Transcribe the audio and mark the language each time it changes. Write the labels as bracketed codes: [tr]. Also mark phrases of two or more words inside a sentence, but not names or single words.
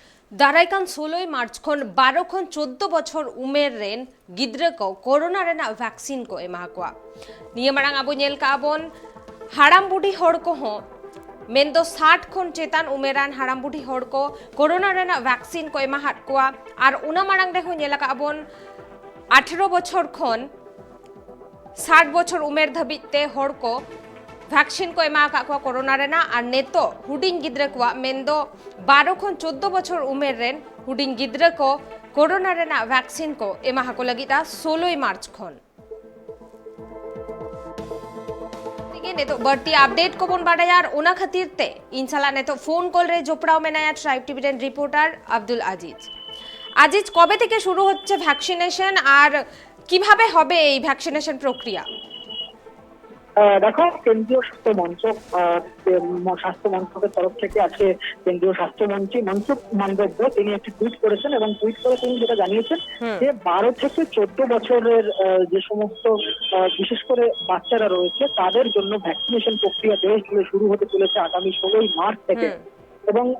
[sat] दारायकान 16 मार्च खन 12 खन 14 बछर उमेर रेन गिद्रा को कोरोना रेना वैक्सीन को एमा को निया मांग अब नेल का बोन हाड़ाम बुढ़ी हड़ को हो मेन्दो 60 खन चेतान उमेरान हाड़ाम बुढ़ी हड़ को कोरोना रेना वैक्सीन को एमा हाट को आर उना मांग रे हो नेल का बोन 18 बछर खन 60 बछर उमेर धबिते हड़ को वैक्सीन को एमा का कोरोना रेना और नेतो हुडिंग गिद्रा को मेन्दो 12 खन 14 बछर उमेर रेन हुडिंग गिद्रा को कोरोना रेना वैक्सीन को एमा को लगिता 16 मार्च खन नेतो बढ़ती अपडेट को बोन बाड़ायार उना खातिर ते इनशाला नेतो फोन कॉल रे जोपड़ाओ मेनाया ट्राइब टीवी रेन रिपोर्टर अब्दुल আজিজ [bn] আজিজ কবে থেকে শুরু হচ্ছে ভ্যাকসিনেশন আর কিভাবে হবে এই ভ্যাকসিনেশন প্রক্রিয়া দেখো কেন্দ্রীয় স্বাস্থ্য মন্ত্রক স্বাস্থ্য মন্ত্রকের তরফ থেকে আজকে কেন্দ্রীয় স্বাস্থ্যমন্ত্রী মনসুখ মান্ডব্য তিনি একটি টুইট করেছেন এবং টুইট করে তিনি যেটা জানিয়েছেন যে 12 থেকে 14 বছরের যে সমস্ত বিশেষ করে বাচ্চারা রয়েছে তাদের জন্য ভ্যাকসিনেশন প্রক্রিয়া দেশ জুড়ে শুরু হতে চলেছে আগামী 16 মার্চ থেকে এবং